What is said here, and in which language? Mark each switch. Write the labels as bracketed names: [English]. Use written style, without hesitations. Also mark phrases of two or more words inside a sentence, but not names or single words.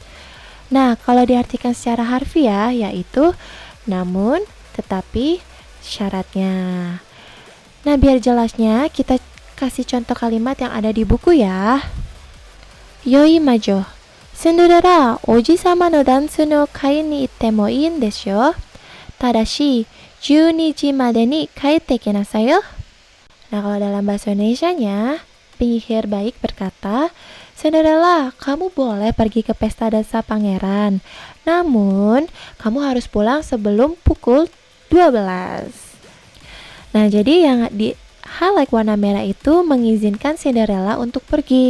[Indonesian] Nah, kalau diartikan secara harfiah yaitu namun, tetapi, syaratnya. Nah, biar jelasnya kita kasih contoh kalimat yang ada di buku ya. [Japanese] 良い魔女。シンデレラ、王子様のダンスの会に行ってもいいんですよ. ただし、12時までに帰って行きなさいよ. [Indonesian] Nah, kalau dalam bahasa Indonesianya, penyihir baik berkata, Cinderella, kamu boleh pergi ke pesta dansa pangeran. Namun, kamu harus pulang sebelum pukul 12. Nah, jadi yang di highlight warna merah itu mengizinkan Cinderella untuk pergi.